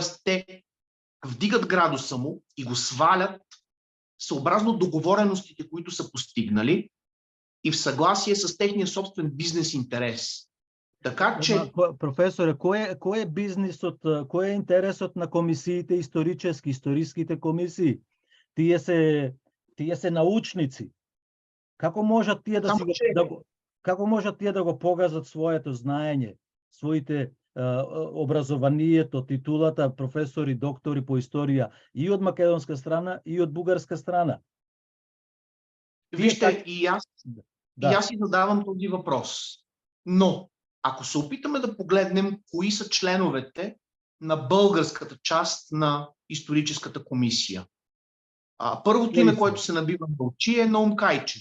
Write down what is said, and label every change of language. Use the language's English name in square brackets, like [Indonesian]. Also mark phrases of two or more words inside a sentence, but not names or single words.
[Bulgarian] те вдигат градуса му и го свалят съобразно договореностите, които са постигнали и в съгласие с техния собствен бизнес интерес. Така че... Професоре, кой е бизнесът, кой е интересът на комисиите историческите комисии? [Macedonian] Тие се научници. Како можат тие да го погазат своето знаење, своите образованието, титулата професори, доктори по историја и од македонска страна и од бугарска страна? [Bulgarian] Вижте, и аз си задавам този въпрос. Но, ако се опитаме да погледнем кои са членовете на българската част на историческата комисия. Първото име, което се набива на очи, е Наум Кайчев.